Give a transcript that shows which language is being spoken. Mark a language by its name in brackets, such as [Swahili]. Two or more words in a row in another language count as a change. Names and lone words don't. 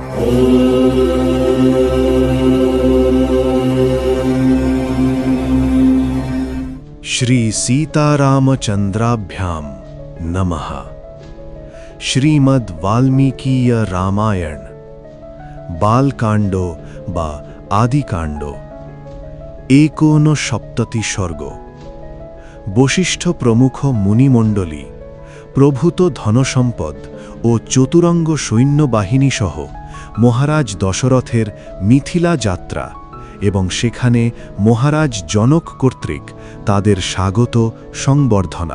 [Sanskrit] श्री सीतारामचंद्राभ्याम नमः। श्रीमद् वाल्मीकीय रामायण बालकांड बा आदिकांड 59 सर्ग। [Bangla] বশিষ্ঠ প্রমুখ মুনিমণ্ডলী প্রভূত ধনসম্পদ ও চতুরঙ্গ সৈন্যবাহিনী সহ মহারাজ দশরথের মিথিলা যাত্রা এবং সেখানে মহারাজ জনক কর্তৃক তাদের স্বাগত সংবর্ধনা।